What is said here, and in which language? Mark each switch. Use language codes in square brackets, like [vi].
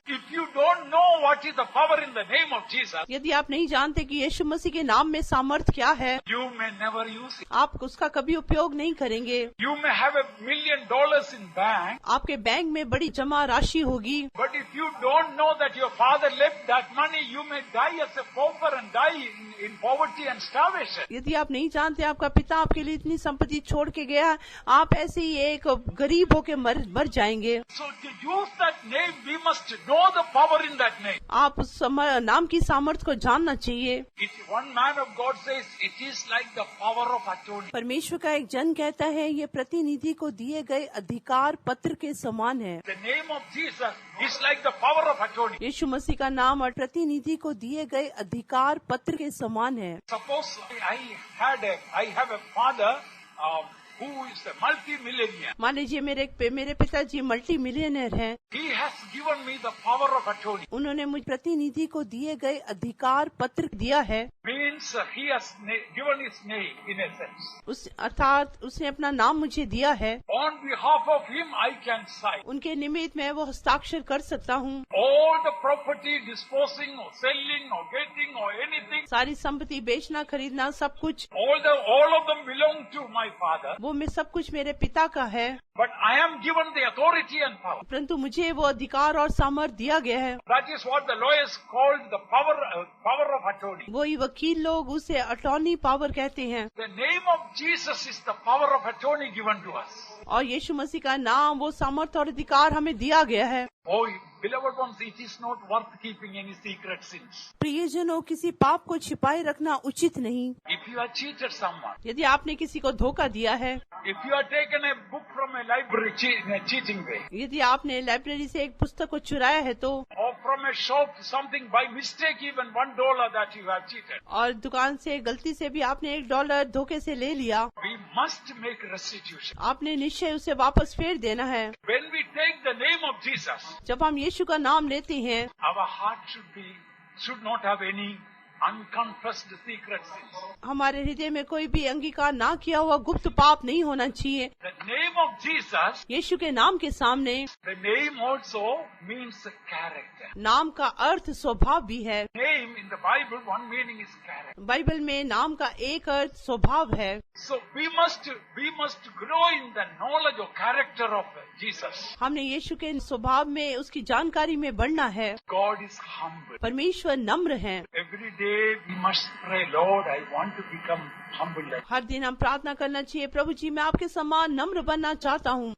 [en] If you don't know what is the power in the name of Jesus, [hi] यदि आप नहीं जानते कि यीशु मसीह के नाम में सामर्थ क्या है, [en] you may never use it. [hi] आप उसका कभी उपयोग नहीं करेंगे। [en] You may have $1 million in bank, [hi] आपके बैंक में बड़ी जमा राशि होगी, [en] but if you don't know that your father left that money, you may die as a pauper and die in poverty and starvation. [hi] यदि आप नहीं जानते आपका पिता आपके लिए इतनी संपत्ति छोड़ के गया, आप ऐसे ही एक गरीब होके मर जाएंगे। [en] So to use that name, we must know the power in that name. [hi] आप उस नाम की सामर्थ को जानना चाहिए। [en] One man of God says, it is like the power of attorney. [hi] परमेश्वर का एक जन कहता है, ये प्रतिनिधि को दिए गए अधिकार पत्र के समान है। [en] The name of Jesus is like the power of attorney. [hi] यीशु मसीह का नाम और प्रतिनिधि को दिए गए अधिकार पत्र के समान है। [en] Suppose I have a father who is a multi-millionaire. [hi] मान लीजिए मेरे पिताजी मल्टी मिलियनर हैं। [en] He has given me the power of attorney. [hi] उन्होंने मुझ प्रतिनिधि को दिए गए अधिकार पत्र दिया है। [en] Means he has given his name in a sense. [hi] अर्थात उसने अपना नाम मुझे दिया है। [en] On behalf of him, I can sign. [hi] उनके निमित्त मैं वो हस्ताक्षर कर सकता हूँ। [en] All the property disposing or selling or getting or anything. [hi] सारी संपत्ति बेचना खरीदना सब कुछ। [en] All of them belong to my father. [hi] वो में सब कुछ मेरे पिता का है। [en] But I am given the authority and power. [hi] परंतु मुझे वो अधिकार और सामर्थ दिया गया है। [en] That is what the lawyers called the power of attorney. [hi] वही वकील लोग उसे अटॉर्नी पावर कहते हैं। [en] The name of Jesus is the power of attorney given to us. [hi] और यीशु मसीह का नाम वो सामर्थ और अधिकार हमें दिया गया है। [en] Oh, beloved ones, it is not worth keeping any secret sins. [hi] प्रियजनों, किसी पाप को छिपाए रखना उचित नहीं। [en] If you have cheated someone, [hi] यदि आपने किसी को धोखा दिया है, [en] if you have taken a book from a library in a cheating way, [hi] यदि आपने लाइब्रेरी से एक पुस्तक को चुराया है तो, [en] or from a shop something by mistake, even $1 that you have cheated, [hi] और दुकान से गलती से भी आपने $1 धोखे से ले लिया, [en] we must make restitution. [hi] आपने निश्चय उसे वापस फेर देना है। [en] When we take the name of Jesus, [hi] जब हम यीशु का नाम लेते हैं, [en] our heart should not have any unconfessed secret sins. [hi] हमारे हृदय में कोई भी अंगीकार ना किया हुआ गुप्त पाप नहीं होना चाहिए। [en] The name of Jesus, [hi] यीशु के नाम के सामने [en] the name also means character. [hi] नाम का अर्थ स्वभाव भी है। [en] Name in the Bible, one meaning is character. [hi] Bible में नाम का एक अर्थ स्वभाव है। [en] So we must grow in the knowledge or character of Jesus. [hi] हमने यीशु के स्वभाव में उसकी जानकारी में बढ़ना है। [en] God is humble. [hi] परमेश्वर नम्र है। [en] Every day we must pray, Lord, I want to become humble. [hi] हर दिन हम प्रार्थना करना चाहिए, प्रभु जी मैं आपके समान नम्र बनना चाहता हूँ।